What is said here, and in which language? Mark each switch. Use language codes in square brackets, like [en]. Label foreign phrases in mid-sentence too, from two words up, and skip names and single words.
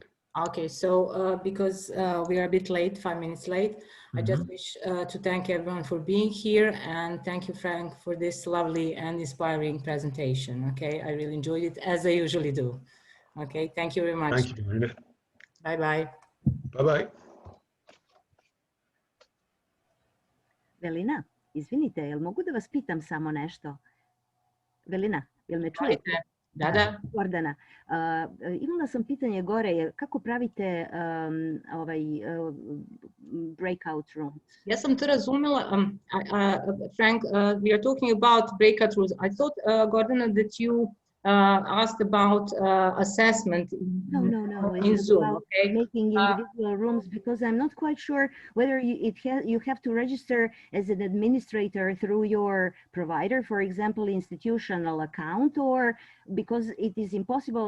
[en] Okay, so because we are a bit late, 5 minutes late, I just wish to thank everyone for being here, and thank you, Frank, for this lovely and inspiring presentation. Okay, I really enjoyed it, as I usually do. Okay, thank you very much. Thank you, Marina. Bye-bye. Bye-bye. [sr] Velina, izvinite, jel mogu da vas pitam samo nešto? Velina, jel me čujete? Da. Gordana, imala sam pitanje gore, kako pravite [en] breakout rooms? [sr] Ja sam to razumela. [en] Frank, we are talking about breakout rooms. I thought, Gordana, that you asked about assessment No. in It's Zoom, about okay? making individual rooms, because I'm not quite sure whether you have to register as an administrator through your provider, for example, institutional account, or because it is impossible.